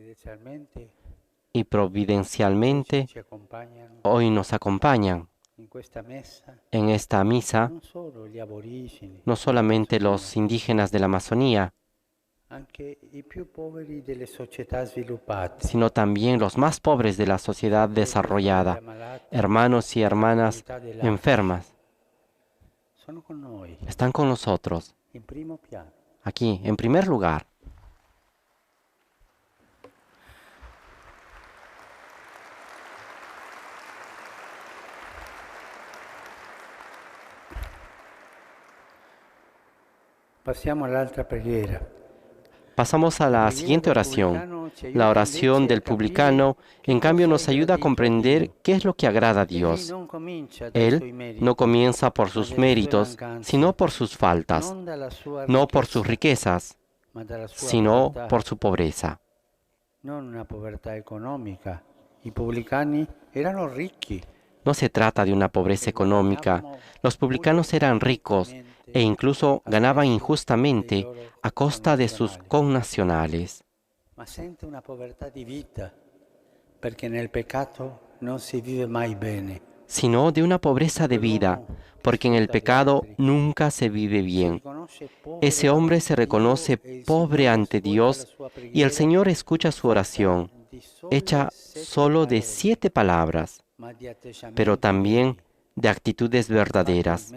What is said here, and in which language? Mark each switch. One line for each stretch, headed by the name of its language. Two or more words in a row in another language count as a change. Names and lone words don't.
Spanish: Y providencialmente hoy nos acompañan en esta misa no solamente los indígenas de la Amazonía, sino también los más pobres de la sociedad desarrollada, hermanos y hermanas enfermas. Están con nosotros, aquí, en primer lugar.
Italian: Passiamo all'altra preghiera.
Spanish: Pasamos a la siguiente oración. La oración del publicano, en cambio, nos ayuda a comprender qué es lo que agrada a Dios. Él no comienza por sus méritos, sino por sus faltas, no por sus riquezas,
Italian: ma dalla sua
Spanish: sino
Italian: povertà,
Spanish: por su pobreza.
Italian: non una povertà economica. I pubblicani erano ricchi.
Spanish: No se trata de una pobreza económica. Los publicanos eran ricos e incluso ganaban injustamente a costa de sus connacionales.
Italian: Ma sente una povertà di vita, perché nel peccato non si vive mai bene.
Spanish: Sino de una pobreza de vida, porque en el pecado nunca se vive bien. Ese hombre se reconoce pobre ante Dios y el Señor escucha su oración, hecha solo de 7 palabras, pero también de actitudes verdaderas.